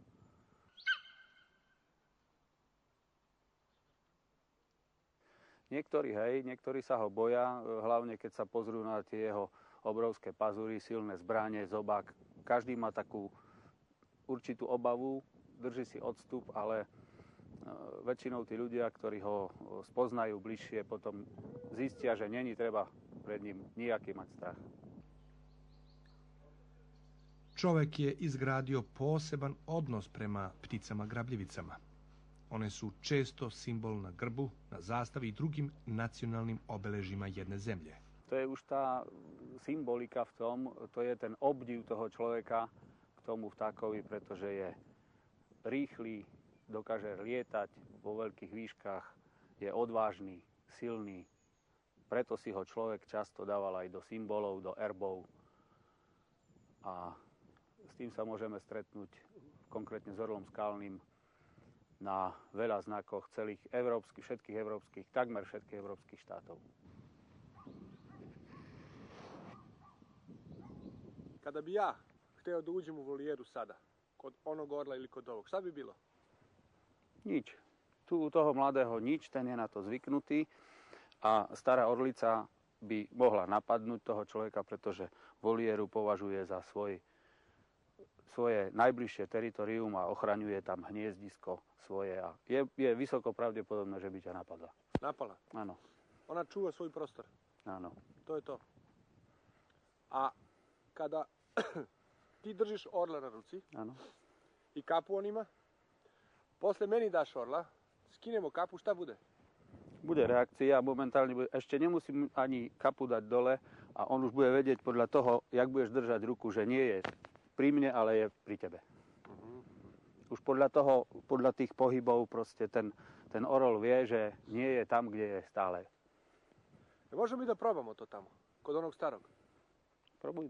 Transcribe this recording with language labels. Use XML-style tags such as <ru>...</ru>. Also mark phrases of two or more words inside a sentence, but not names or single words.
<sk>Niektorí sa ho boja, hlavne keď sa pozrú na tie jeho obrovské pazúry, silné zbrane, zobák. Každý má takú určitú obavu, drží si odstup, ale väčšinou tí ľudia, ktorí ho spoznajú bližšie, potom zistia, že není treba pred ním nijaký mať strach.</sk> <sr>Čovek je izgradio poseban odnos prema pticama grabljivicama. One su često simbol na grbu, na zastavi i drugim nacionalnim obeležima jedne zemlje.</sr> <sk>To je už tá symbolika v tom, to je ten obdiv toho človeka k tomu vtákovi, pretože je rýchly, dokáže lietať vo veľkých výškach, je odvážny, silný. Preto si ho človek často dával aj do symbolov, do erbov. A s tým sa môžeme stretnúť konkrétne s orlom skalným na veľa znakoch takmer všetkých európskych štátov.</sk> <sr>Kada bi ja hteo da uđem u volijeru sada, kod onog orla ili kod ovog, šta bi bilo?</sr> <sk>Nič. Tu u toho mladého nič, ten je na to zvyknutý a stará orlica by mohla napadnúť toho človeka, pretože volieru považuje za svoje najbližšie teritorium a ochraňuje tam hniezdisko svoje. A je vysoko pravdepodobné, že by ťa napadla.</sk> <sr>Napala?</sr> <sk>Áno.</sk> <sr>Ona čuva svoj prostor?</sr> <sk>Áno. To je to.</sk> <sr>A kada ti držiš orla na ruci</sr> <sk>Áno.</sk> <sr>i kapu on ima, posle meni daš orla, skinemo kapu, šta bude?</sr> <sk>Bude reakcia, momentálne ešte nemusím ani kapu dať dole a on už bude vedieť podľa toho, jak budeš držať ruku, že nie je pri mne, ale je pri tebe. Už podľa tých pohybov proste ten orol vie, že nie je tam, kde je stále.</sk> <sr>Možemo mi da probamo to tamo, kod onog starog?</sr> <sk>Probujme.</sk>